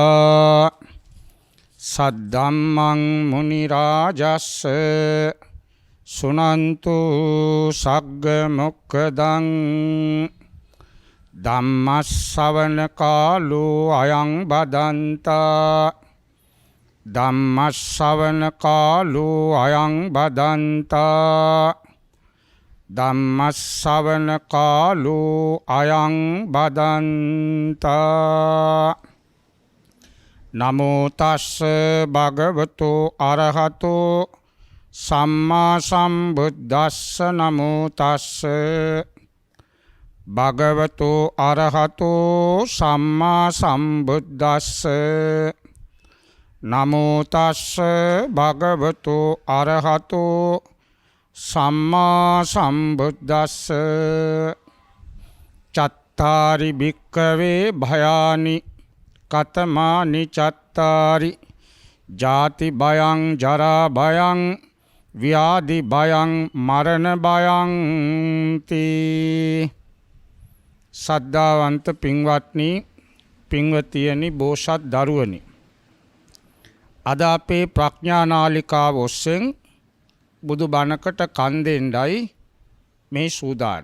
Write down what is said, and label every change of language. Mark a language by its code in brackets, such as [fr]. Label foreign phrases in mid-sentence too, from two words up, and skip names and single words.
[pi] सद्धम्मं मुनिराजस्स सुनन्तु सग्गमुक्खदं धम्मश्रवण कालो अयं बदन्ता धम्मश्रवण कालो अयं बदन्ता धम्मश्रवण कालो अयं बदन्ता नमो तस्स भगवतो अरहतो सम्मा सम्बुद्धस्स नमो तस्स भगवतो अरहतो सम्मा सम्बुद्धस्स नमो तस्स भगवतो अरहतो सम्मा सम्बुद्धस्स चत्तारि भिक्खवे भयानि कतमानि चत्तारि जाति भयं जरा भयं व्याधि भयं मरण भयं [si] ති සද්ධාවන්ත පින්වත්නි පින්වතියනි බෝසත් දරුවනි අද අපේ ප්‍රඥා නාලිකාව ඔස්සෙන් බුදු බණකට කන් දෙන්නයි මේ සූදානම්.